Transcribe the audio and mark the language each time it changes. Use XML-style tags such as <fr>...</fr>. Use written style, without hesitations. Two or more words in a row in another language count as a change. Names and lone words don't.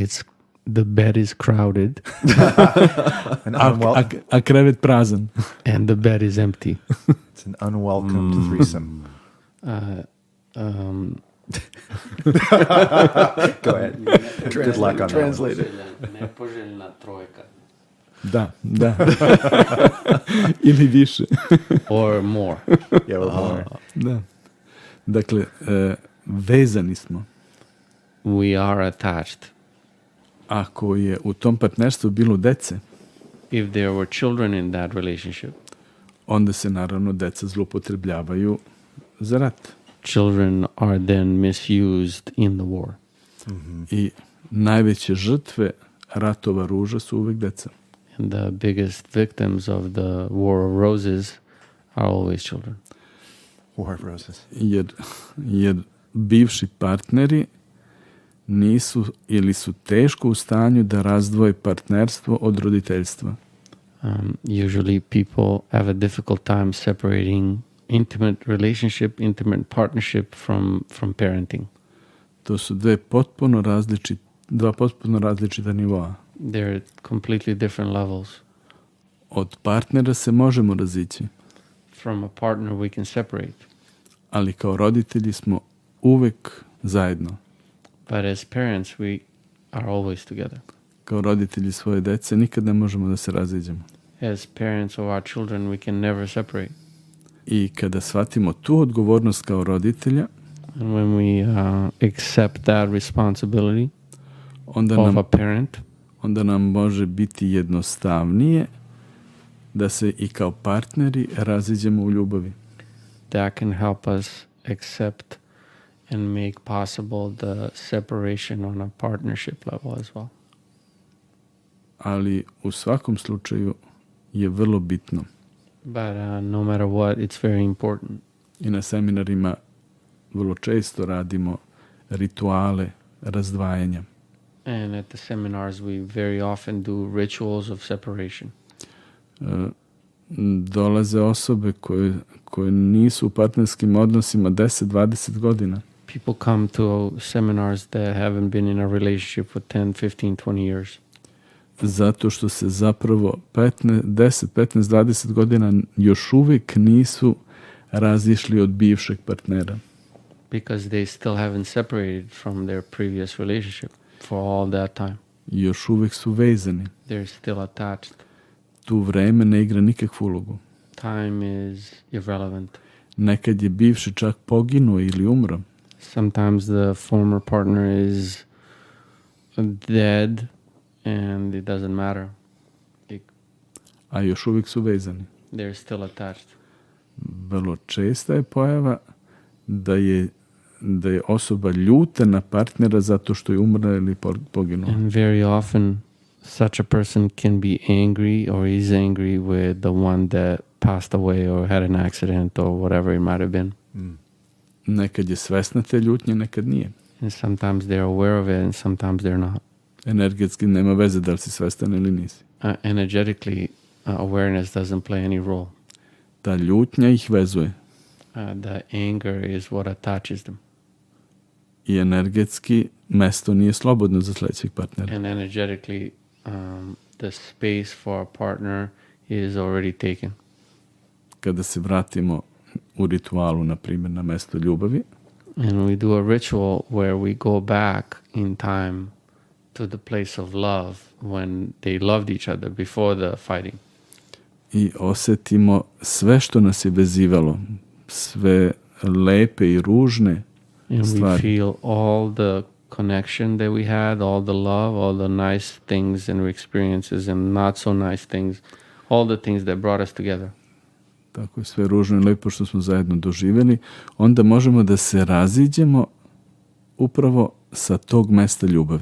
<en>it's the bed is crowded An unwelcome,</en> <sr>A krevet prazan.</sr> <en>and the bed is empty. it's an unwelcomed threesome. Go ahead. Good luck on Translate it.</en> <sr>Nepoželjna trojka. Da. Ili više.</sr> <en>Or more. that. Yeah, well, more.</en> <sr>Da. Dakle, vezani smo.</sr> <en>We are attached.</en> <sr>Ako je u tom partnerstvu bilo dece,</sr> <en>If there were children in that relationship,</en> <sr>onda se naravno deca zloupotrebljavaju za rat.</sr> <en>children are then misused in the war.</en> <sr>I najveće žrtve ratova ruža su uvek deca.</sr> <en>And the biggest victims of the War of Roses are always children. War of Roses.</en> <sr>Jer bivši partneri nisu ili su teško u stanju da razdvoje partnerstvo od roditeljstva.</sr> <en>Usually people have a difficult time separating intimate relationship, intimate partnership from parenting.</en> <sr>To su dva potpuno različita nivoa.</sr> <en>They're completely different levels.</en> <sr>Od partnera se možemo razići,</sr> <en>From a partner we can separate.</en> <sr>ali kao roditelji smo uvek zajedno.</sr> <en>But as parents we are always together.</en> <sr>Kao roditelji svoje dece nikad ne možemo da se raziđemo.</sr> <en>As parents of our children we can never separate.</en> <sr>I kada shvatimo tu odgovornost kao roditelja,</sr> <en>And when we accept that responsibility</en> <sr>onda</sr> <en>of</en> <sr>nam,</sr> <en>a parent,</en> <sr>onda nam može biti jednostavnije da se i kao partneri raziđemo u ljubavi.</sr> <en>that can help us accept and make possible the separation on a partnership level as well.</en> <sr>Ali u svakom slučaju je vrlo bitno.</sr> <en>But no matter what, it's very important.</en> <sr>I na seminarima vrlo često radimo rituale razdvajanja.</sr> <en>And at the seminars, we very often do rituals of separation.</en> <sr>Dolaze osobe koje nisu u partnerskim odnosima 10-20 godina.</sr> <en>People come to seminars that haven't been in a relationship for 10, 15, 20 years.</en> <sr>Zato što se zapravo 10, 15, 20 godina još uvijek nisu razišli od bivšeg partnera.</sr> <en>Because they still haven't separated from their previous relationship for all that time.</en> <sr>Još uvijek su vezani.</sr> <en>They're still attached.</en> <sr>Tu vreme ne igra nikakvu ulogu.</sr> <en>Time is irrelevant.</en> <sr>Nekad je bivši čak poginuo ili umro.</sr> <en>Sometimes the former partner is dead and it doesn't matter.</en> <sr>A još uvijek su vezani.</sr> <en>They're still attached.</en> <sr>Vrlo česta je pojava da je osoba ljuta na partnera zato što je umrla ili poginula.</sr> <en>And very often such a person can be angry or is angry with the one that passed away or had an accident or whatever it might have been.</en> <sr>Nekad je svesna te ljutnje, nekad nije.</sr> <en>And sometimes they're aware of it and sometimes they're not.</en> <sr>Energetski nema veze da li si svestan ili nisi.</sr> <en>Energetically, awareness doesn't play any role.</en> <sr>Ta ljutnja ih vezuje.</sr> <en>The anger is what attaches them.</en> <sr>I energetski mesto nije slobodno za sljedećeg partnera.</sr> <en>And energetically, the space for a partner is already taken.</en> <sr>Kada se vratimo u ritualu, na primjer, na mesto ljubavi,</sr> <en>And we do a ritual where we go back in time to the place of love when they loved each other before the fighting.</en> <sr>i osjetimo sve što nas je vezivalo, sve lepe i ružne</sr> <en>And we</en> <sr>stvari.</sr> <en>feel all the connection that we had, all the love, all the nice things and experiences and not so nice things, all the things that brought us together.</en> <sr>Tako je sve ružno i lepo što smo zajedno doživjeli, onda možemo da se raziđemo upravo sa tog mesta ljubavi.</sr>